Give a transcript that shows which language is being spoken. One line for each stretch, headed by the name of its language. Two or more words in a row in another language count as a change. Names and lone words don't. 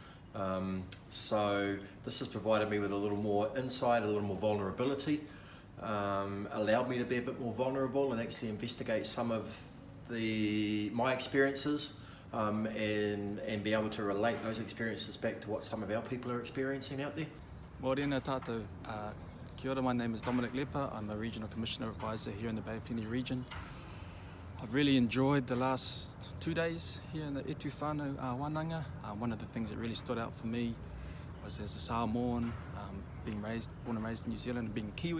English: So this has provided me with a little more insight, a little more vulnerability, allowed me to be a bit more vulnerable and actually investigate some of my experiences and be able to relate those experiences back to what some of our people are experiencing out there.
Māori: Morena tātou. Kia ora,
English: my name is Dominic Leper. I'm a Regional Commissioner Advisor here in the Bay of Plenty region. I've really enjoyed the last 2 days here in the E Tu Whanau wānanga. One of the things that really stood out for me was as a Samoan, born and raised in New Zealand and being Kiwi.